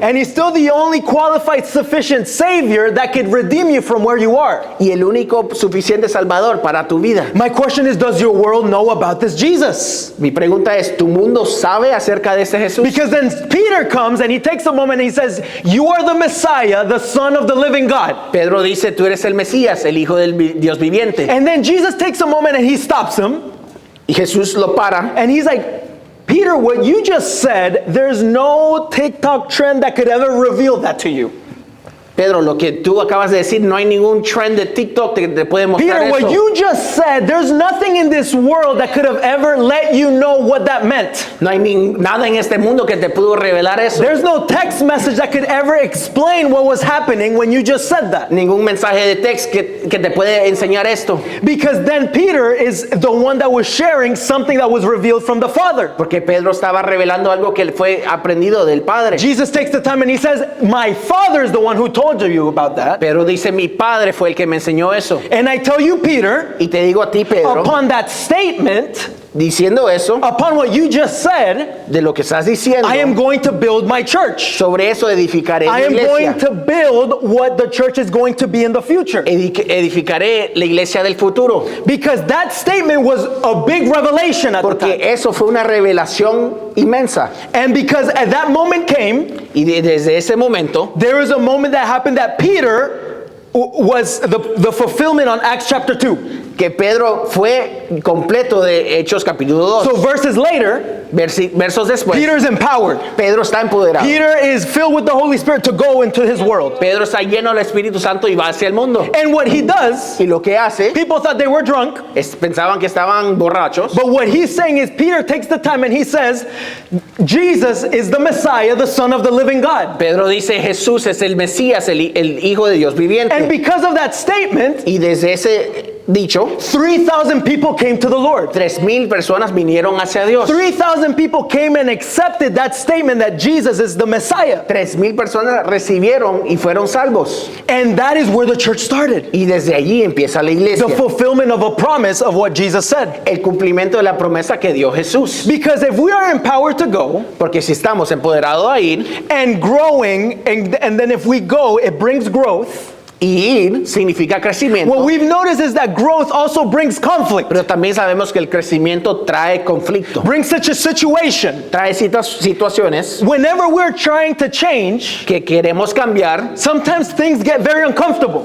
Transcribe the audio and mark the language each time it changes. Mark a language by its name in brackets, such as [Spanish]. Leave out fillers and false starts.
[English] And he's still the only qualified sufficient savior that could redeem you from where you are. [Spanish] Y el único suficiente salvador para tu vida. [English] My question is, does your world know about this Jesus? [Spanish] Mi pregunta es, ¿tu mundo sabe acerca de ese Jesús? [English] Because then Peter comes and he takes a moment and he says, you are the Messiah, the Son of the living God. [Spanish] Pedro dice, tú eres el Mesías, el Hijo del Dios viviente. [English] And then Jesus takes a moment and he stops him [Spanish] Y Jesús lo para. [English] and he's like, Peter, what you just said, there's no TikTok trend that could ever reveal that to you. [Spanish] Pedro, lo que tú acabas de decir, no hay ningún trend de TikTok que te puede mostrar [English] Peter, what [Spanish] eso. [English] you just said, there's nothing in this world that could have ever let you know what that meant. [Spanish] No hay nada en este mundo que te pudo revelar eso. [English] There's no text message that could ever explain what was happening when you just said that. [Spanish] Ningún mensaje de texto que te puede enseñar esto. [English] Because then Peter is the one that was sharing something that was revealed from the Father. [Spanish] Porque Pedro estaba revelando algo que fue aprendido del Padre. [English] Jesus takes the time and he says, my Father is the one who told you about that. [Spanish] Pero dice, mi Padre fue el que me enseñó eso. [English] And I tell you, Peter, [Spanish] Y te digo a ti, Pedro, [English] upon that statement, [Spanish] diciendo eso, [English] upon what you just said, [Spanish] de lo que estás diciendo, [English] I am going to build my church. [Spanish] sobre eso edificaré [English] I [Spanish] la [English] am going [Spanish] iglesia. [English] to build what the church is going to be in the future. [Spanish] Edificaré la iglesia del futuro. [English] Because that statement was a big revelation at the [Spanish] Porque [English] time. [Spanish] eso fue una revelación inmensa. [English] And because at that moment came, [Spanish] Y desde ese momento, [English] there was a moment that happened that Peter was the fulfillment on Acts chapter 2. [Spanish] que Pedro fue completo de Hechos capítulo 2. [English] So verses later, [Spanish] Versos después, [English] Peter's empowered. [Spanish] Pedro está empoderado. [English] Peter is filled with the Holy Spirit to go into his world. [Spanish] Pedro está lleno del Espíritu Santo y va hacia el mundo. [English] And what he does, [Spanish] Y lo que hace, [English] people thought they were drunk, [Spanish] pensaban que estaban borrachos. [English] but what he's saying is Peter takes the time and he says, Jesus is the Messiah, the Son of the living God. [Spanish] Pedro dice, Jesús es el Mesías, el Hijo de Dios [English] And [Spanish] viviente. [English] because of that statement, [Spanish] Y desde ese dicho, [English] 3,000 people came to the Lord. [Spanish] 3,000 personas vinieron hacia Dios. [English] 3,000 people came and accepted that statement that Jesus is the Messiah. [Spanish] 3,000 personas recibieron y fueron salvos. [English] And that is where the church started. [Spanish] Y desde allí empieza la iglesia. [English] The fulfillment of a promise of what Jesus said. [Spanish] El cumplimiento de la promesa que dio Jesús. [English] Because if we are empowered to go [Spanish] Porque si estamos empoderados a ir, [English] and growing, and then if we go, it brings growth. [Spanish] y ir significa crecimiento. [English] What we've noticed is that growth also brings conflict. [Spanish] Pero también sabemos que el crecimiento trae conflicto. [English] Brings such a situation. [Spanish] Trae situaciones [English] Whenever we're trying to change, [Spanish] que queremos cambiar. [English] sometimes things get very uncomfortable.